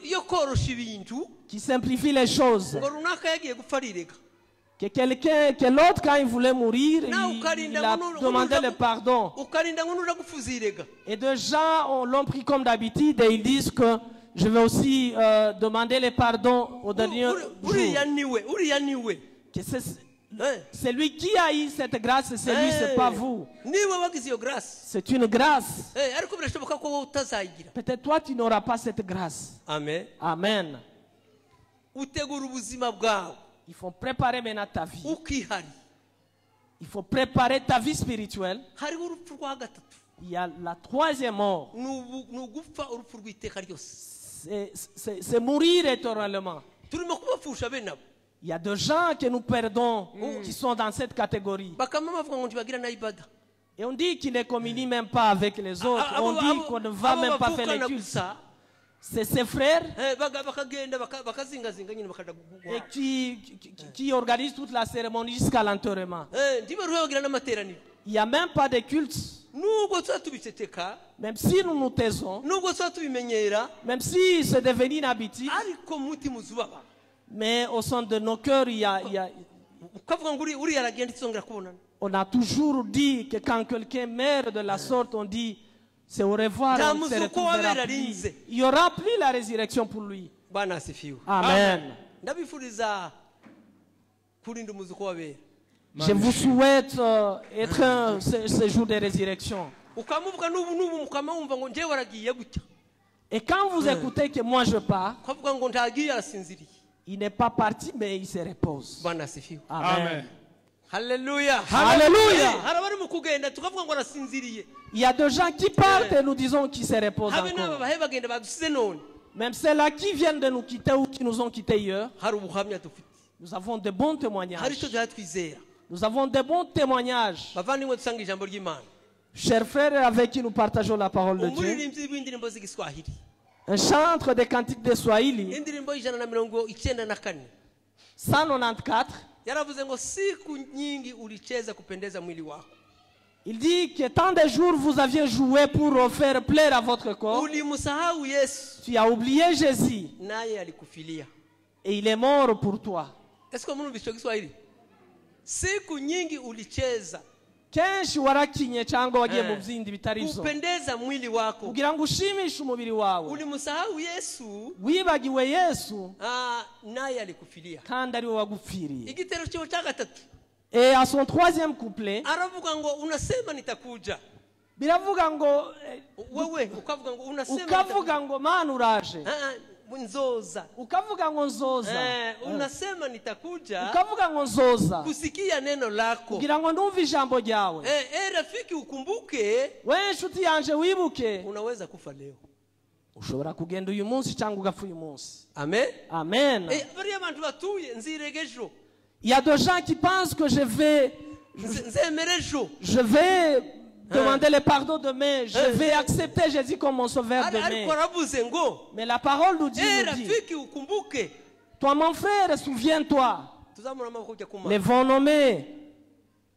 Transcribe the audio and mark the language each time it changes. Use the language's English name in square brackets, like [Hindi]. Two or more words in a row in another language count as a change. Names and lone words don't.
[Kinyarwanda] yo korosha ibintu [French] qui simplifie les choses. [Kinyarwanda] ngo runaka yagiye gupfa arirega [French] Que l'autre, quand il voulait mourir, il a demandé le pardon. [Kinyarwanda] ukarinda ngo nuja gupfa uzirega [French] Et des gens l'ont pris comme d'habitude et ils disent que je vais aussi demander le pardon au dernier [Kinyarwanda] uriya [French] jour. [Kinyarwanda] niwe [French] Que c'est lui qui a eu cette grâce, c'est lui, c'est pas vous. [Kinyarwanda] niwe wagize iyo grâce [French] C'est une grâce. [Kinyarwanda] ariko birashoboka ko wowe utazayigira [French] Peut-être toi, tu n'auras pas cette grâce. [Kinyarwanda] amen [French] Amen. [Kinyarwanda] utegura ubuzima bwawe [French] Il faut préparer maintenant ta vie. [Kinyarwanda] ukihari [French] Il faut préparer ta vie spirituelle. [Kinyarwanda] hariho urupfu rwa gatatu [French] Il y a la troisième mort. [Kinyarwanda] ni ugupfa urupfu rw'iteka ryose [French] C'est mourir éternellement. [Kinyarwanda] turimo kubapfusha bene abo [French] Il y a des gens que nous perdons qui sont dans cette catégorie. [Kinyarwanda] bakama bavuga ngo ntibagira na ibada [French] Et on dit qu'ils ne communient même pas avec les autres. On dit qu'on ne va même pas faire les cultes. [Kinyarwanda] gusa [French] C'est ses frères [Kinyarwanda] bakagenda bakazingazinga nyine bakaja [French] et qui organisent toute la cérémonie jusqu'à l'enterrement. [Kinyarwanda] ntibaruhe bagira n'amateraniro [French] Il n'y a même pas de culte. [Kinyarwanda] nubwo tuba tubiceceka [French] Même si nous nous taisons, [Kinyarwanda] nubwo tuba tubimenyera [French] même si c'est devenu une habitude, [Kinyarwanda] ariko mu mutima uzubaba [French] mais au sein de nos cœurs, ukavuga ngo uriya aragenda tuzongera kubonana on a toujours dit que quand quelqu'un meurt de la sorte, on dit c'est au revoir, on ne se retrouvera plus. Il n'y aura plus la résurrection pour lui. [Swahili] bwana asifiwe [French] Amen. [Kinyarwanda] ndabifuriza kurinda umuzuko w'abera [French] Je vous souhaite être ce jour de résurrection. [Kinyarwanda] ukamuvuga n'ubu mukama wumva ngo njyewe waragiye gutya [French] Et quand vous écoutez que moi je pars, [Kinyarwanda] ukavuga ngo ntagiye arasinziriye [French] il n'est pas parti, mais il se repose. [Swahili] bwana asifiwe [French] Amen. [Kinyarwanda] haleluya [French] Alléluia. [Kinyarwanda] hari abari mu kugenda tukavuga ngo arasinziriye [French] Il y a des gens qui partent et nous disons qu'ils se reposent [Kinyarwanda] habe n'aba [French] encore. [Kinyarwanda] bahe bagenda badusize none [French] Même ceux-là qui viennent de nous quitter ou qui nous ont quittés hier, [Kinyarwanda] hari ubuhamya dufite [French] nous avons de bons [Kinyarwanda] hari [French] témoignages. [Kinyarwanda] icyo duha twizera [French] Nous avons de bons témoignages. [Kinyarwanda] bavandimwe dusanga ijambo ry'imana [French] Chers frères avec qui nous partageons la parole de Dieu, [Kinyarwanda] umuririmbyi w'indirimbo z'igiswahili [French] un chantre des cantiques de Swahili, [Kinyarwanda] indirimbo y'ijana na 194, yaravuze ngo [Swahili] siku nyingi ulicheza kupendeza mwili wako [French] il dit que tant de jours vous aviez joué pour faire plaire à votre corps, [Swahili] ulimsahau Yesu [French] tu as oublié Jésus [Swahili] naye alikufilia. [French] et il est mort pour toi. Est-ce que [Kinyarwanda] mnumva ico [Swahili] Kiswahili? Siku nyingi ulicheza [Kinyarwanda] Kenshi warakinye cyangwa wagiye mu byindi bitari byo [Swahili] kupendeza mwili wako [Kinyarwanda] kugira ngo ushimishe umubiri wawe, [Swahili] ulimsahau Yesu [Kinyarwanda] wibagiwe Yesu [Swahili] naye alikufilia. [Kinyarwanda] kandi ari we wagupfiriye. Igitero cyo cya gatatu [French] Et à son troisième couplet, [Kinyarwanda] aravuga ngo [Swahili] unasema nitakuja [Kinyarwanda] biravuga ngo wewe ukavuga ngo unasema ukavuga ngo mana uraje, nzoza ukavuga ngo nzoza, [Swahili] unasema nitakuja [Kinyarwanda] ukavuga ngo nzoza [Swahili] kusikia neno lako [Kinyarwanda] kugira ngo ndumve ijambo ryawe. [Swahili] Rafiki ukumbuke, [Kinyarwanda] we nshuti yanje wibuke, [Swahili] unaweza kufa leo, [Kinyarwanda] ushobora kugenda uyu munsi cyangwa ugapfa uyu munsi. amen [French] Amen. [Kinyarwanda] bariya abantu batuye nziregejo. [French] Il y a des gens qui pensent que je vais demander le pardon demain, je vais accepter Jésus comme mon sauveur demain. Mais la parole nous dit, toi mon frère, souviens-toi, lèvons nos mains.